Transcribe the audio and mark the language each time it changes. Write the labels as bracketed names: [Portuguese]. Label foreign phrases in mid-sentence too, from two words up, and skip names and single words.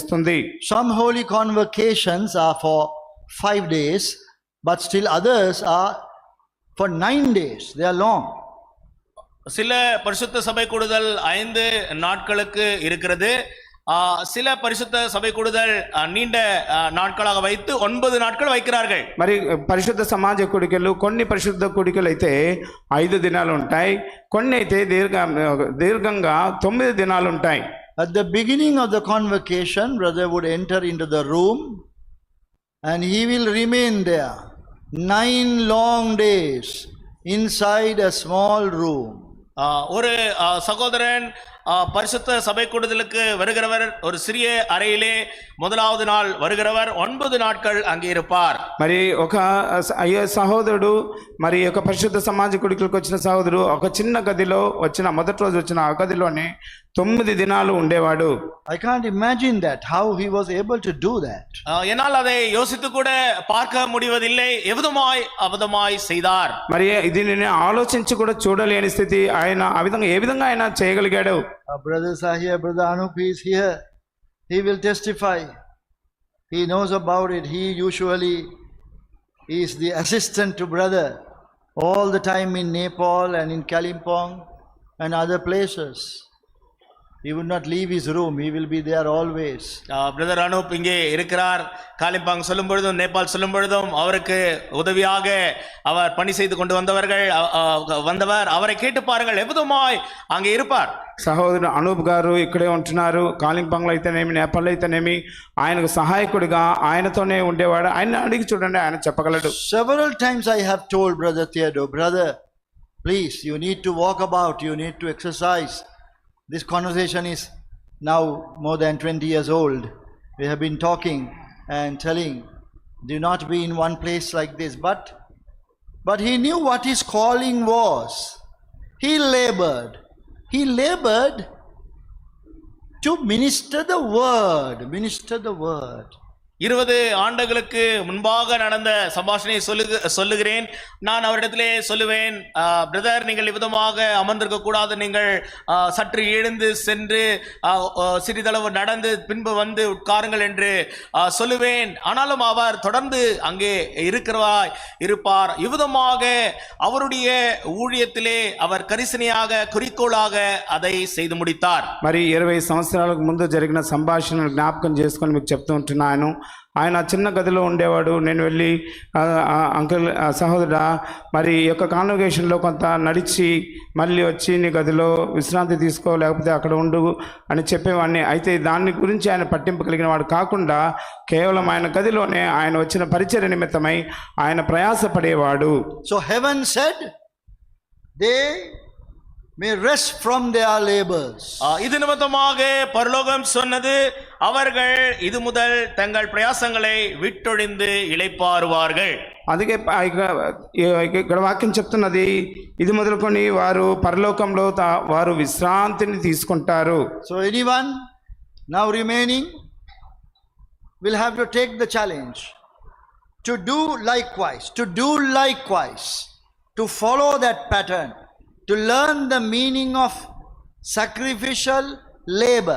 [English] Some holy convocations are for 5 days, but still others are for 9 days. They are long. [Tamil] சில பரிசுத்த சபை கூடுதல் 5 நாட்களுக்கு இருக்கிறது. சில பரிசுத்த సభை కూడుదల్ நீண்ட నాட்களாக వైத்து 9 నాட்கள் வைக்கிறார்கள். [Telugu] మరి పరిశుద్ధ సమాజ కూడికలు, కొన్ని పరిశుద్ధ కూడికలు అయితే 5 దినాలు ఉంటాయి, కొన్ని అయితే దీర్ఘంగా 9 దినాలు ఉంటాయి. [English] At the beginning of the convocation, brother would enter into the room and he will remain there 9 long days inside a small room. [Tamil] ஒரு சகோதரன் பரிசுத்த சபை கூடுதலுக்கு வருகிறவர் ஒரு சிறிய அறையிலே முதலாவது நாள் வருகிறவர் 9 நாட்கள் அங்கே இருப்பார். [Telugu] మరి ఒక సహోదరుడు, మరి ఒక పరిశుద్ధ సమాజ కూడికలకు వచ్చిన సహోదరుడు ఒక చిన్న గదిలో మొదటి రోజు వచ్చిన ఆ గదిలోనే 9 దినాలు ఉండేవాడు. [English] I can't imagine that, how he was able to do that. [Tamil] என்னால் அதை யோசித்து கூட பார்க்க முடிவதில்லை. எவ்விதமாய் செய்தார். [Telugu] మరి దీనిని ఆలోచించి కూడా చూడలేని స్థితి ఆయన ఆ విధంగా ఏ విధంగా ఆయన చేయగలిగాడు. [English] Our brothers are here, brother Anup is here. He will testify. He knows about it. He usually is the assistant to brother all the time in Nepal and in Kalimpong and other places. He would not leave his room. He will be there always. [Tamil] பிரதர் அனூப் இங்கே இருக்கிறார். காலிம்பாங் சொல்லும் பொழுதும் நேபாள் சொல்லும் பொழுதும் அவருக்கு உதவியாக அவர் பணி செய்து கொண்டு வந்தவர். அவரை கேட்டு பாருங்கள், எவ்விதமாய் அங்கே இருப்பார். [Telugu] సహోదరుడు అనూప్ గారు ఇక్కడే ఉంటున్నారు. కాలింపాంగ్లో అయితేనేమి, నేపాల్లో అయితేనేమి ఆయనకు సహాయకుడిగా ఆయనతోనే ఉండేవాడు. ఆయన అడిగి చూడండి, ఆయన చెప్పగలడు. [English] Several times I have told Brother Theodore, brother, please, you need to walk about, you need to exercise. This conversation is now more than 20 years old. We have been talking and telling, do not be in one place like this. But he knew what his calling was. He labored to minister the word. [Tamil] 20 ஆண்டுகளுக்கு முன்பாக நடந்த சம்பாஷணையை சொல்லுகிறேன். நான் அவரிடத்திலே சொல்லுவேன், பிரதர், நீங்கள் விதமாக அமர்ந்திருக்க கூடாது, நீங்கள் சற்று எழுந்து சென்று சிறிதளவு நடந்து பின்பு வந்து உட்காருங்கள் என்று சொல்லுவேன். ஆனாலும் அவர் தொடர்ந்து அங்கே இருப்பார். இவ்விதமாக அவருடைய ஊழியத்திலே அவர் கரிசனையாக குறிக்கோளாக அதை செய்து முடித்தார். [Telugu] మరి 20 సంవత్సరాలకు ముందు జరిగిన సంభాషణను జ్ఞాపకం చేసుకొని మీకు చెప్తూ ఉంటున్నాను. ఆయన చిన్న గదిలో ఉండేవాడు. నేను వెళ్ళి అంకుల్, సహోదరుడా, మరి ఈ యొక్క కాన్వకేషన్లో కొంత నడిచి మళ్ళీ వచ్చి నీ గదిలో విశ్రాంతి తీసుకో, లేకపోతే అక్కడ ఉండు అని చెప్పేవాడిని. అయితే దాని గురించి ఆయన పట్టింపు కలిగిన వాడు కాకుండా కేవలం ఆయన గదిలోనే ఆయన వచ్చిన పరిచర్య నిమిత్తమై ఆయన ప్రయాసపడేవాడు. [English] So heaven said, they may rest from their labors. [Tamil] இது நிமித்தமாக பரலோகம் சொன்னது, அவர்கள் இது முதல் தங்கள் பிரயாசங்களை விட்டொழிந்து இளைப்பாறுவார்கள். [Telugu] అందుకే ఇక్కడ వాక్యం చెప్తున్నది, ఇది మొదలుకొని వారు పరలోకంలో వారు విశ్రాంతిని తీసుకుంటారు. [English] So anyone now remaining will have to take the challenge to do likewise, to follow that pattern, to learn the meaning of sacrificial labor.